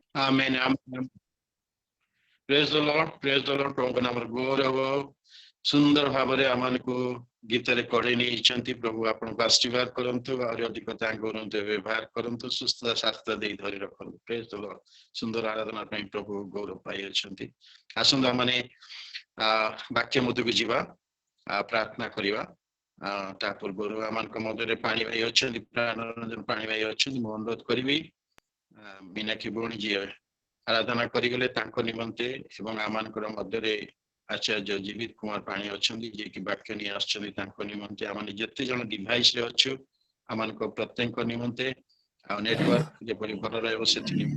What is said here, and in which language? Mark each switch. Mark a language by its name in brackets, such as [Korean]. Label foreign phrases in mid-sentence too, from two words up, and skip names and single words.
[English] Amen. Amen. Praise the Lord. Praise the Lord. [Odia] ପ୍ରଭୁଙ୍କ ନାମରେ ଗୌରବ ସୁନ୍ଦର ଭାବରେ ଆମମାନଙ୍କୁ ଗୀତରେ କଢେଇ ନେଇଛନ୍ତି ପ୍ରଭୁ ଆପଣଙ୍କୁ ଆଶୀର୍ବାଦ କରନ୍ତୁ ଆହୁରି ଅଧିକ ତାଙ୍କ ବ୍ୟବହାର କରନ୍ତୁ ସୁସ୍ଥ ସ୍ୱାସ୍ଥ୍ୟ ଦେଇ ଧରି ରଖନ୍ତୁ [English] praise the Lord [Odia] ସୁନ୍ଦର ଆରାଧନା ପାଇଁ ପ୍ରଭୁ ଗୌରବ ପାଇଅଛନ୍ତି ଆସନ୍ତୁ ଆମମାନେ ବାକ୍ୟ ମଧ୍ୟକୁ ଯିବା ପ୍ରାର୍ଥନା କରିବା ତା ପୂର୍ବରୁ ଆମମାନଙ୍କ ମଧ୍ୟରେ ପାଣି ଭାଇ ଅଛନ୍ତି ପ୍ରାଣରଞ୍ଜନ ପାଣି ଭାଇ ଅଛନ୍ତି ମୁଁ ଅନୁରୋଧ କରିବି ମୀନାକ୍ଷୀ ଭଉଣୀ ଯିଏ ଆରାଧନା କରିଗଲେ ତାଙ୍କ ନିମନ୍ତେ ଏବଂ ଆମମାନଙ୍କର ମଧ୍ୟରେ ଆଚାର୍ଯ୍ୟ ଜୀବିତ କୁମାର ପାଣି ଅଛନ୍ତି ଯିଏକି ବାକ୍ୟ ନେଇ ଆସିଛନ୍ତି ତାଙ୍କ ନିମନ୍ତେ ଆମେ ଯେତେ ଜଣ ଡିଭାଇସ ରେ ଅଛୁ ଆମମାନଙ୍କ ପ୍ରତ୍ୟେକ ନିମନ୍ତେ ଆଉ ନେଟୱାର୍କ ଯେପରି ଭଲ ରହିବ ସେଥି